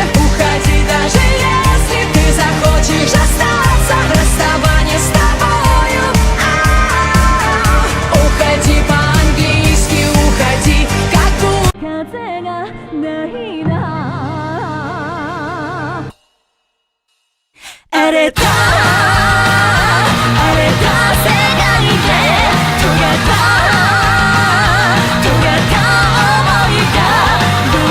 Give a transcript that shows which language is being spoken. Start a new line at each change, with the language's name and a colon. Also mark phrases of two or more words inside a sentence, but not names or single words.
Russian: Уходи, даже если ты захочешь остаться, расставание с тобою. Уходи по-английски, уходи, как будто
Japanese: 風がないな。荒れた世界で尖った想いがど